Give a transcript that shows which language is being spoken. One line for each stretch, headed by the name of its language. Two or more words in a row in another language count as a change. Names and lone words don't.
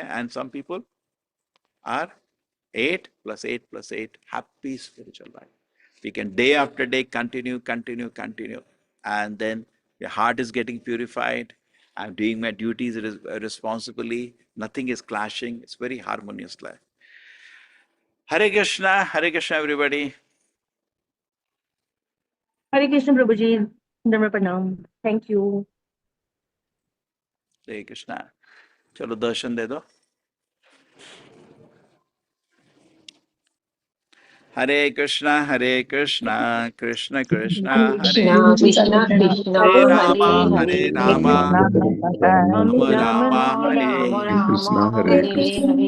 English: And some people are 8 plus 8 plus 8, happy spiritual life. We can day after day continue. And then your heart is getting purified. I'm doing my duties responsibly. Nothing is clashing. It's very harmonious life. Hare Krishna everybody.
Hindi: हरे कृष्ण प्रभु जी, दंडवत प्रणाम.
English: thank you.
Hindi: हरे कृष्णा. चलो दर्शन दे दो. Hare Krishna, Krishna Krishna, Hare Krishna Krishna Krishna Hare Hare Rama, Hare Hare Rama, Rama Rama, Hare Rama Hare Hare